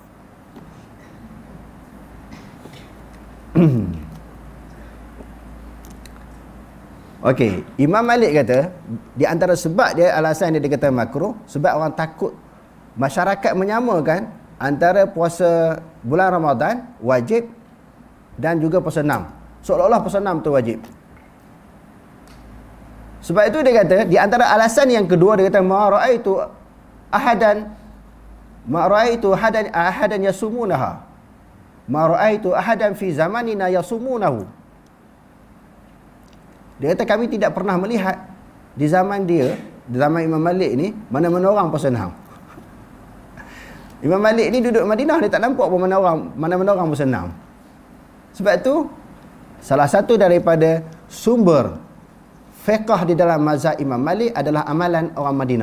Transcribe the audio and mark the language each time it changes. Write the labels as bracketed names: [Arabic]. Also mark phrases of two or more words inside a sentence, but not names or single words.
[Malay] Okey, Imam Malik kata di antara sebab dia, alasan dia kata makruh, sebab orang takut masyarakat menyamakan antara puasa bulan Ramadan wajib dan juga puasa 6. Seolah-olah puasa 6 tu wajib. Sebab itu dia kata di antara alasan yang kedua, dia kata [Arabic] ما رأيت أحدا يصومونها. ما رأيت أحدا في زماننا يصومونه. [Malay] Dia kata kami tidak pernah melihat di zaman dia, di zaman Imam Malik ni, mana-mana orang puasa 6. Imam Malik ni duduk Madinah, dia tak nampak pun mana-mana orang puasa 6. Sebab tu salah satu daripada sumber fiqh di dalam mazhab Imam Malik adalah amalan orang Madinah.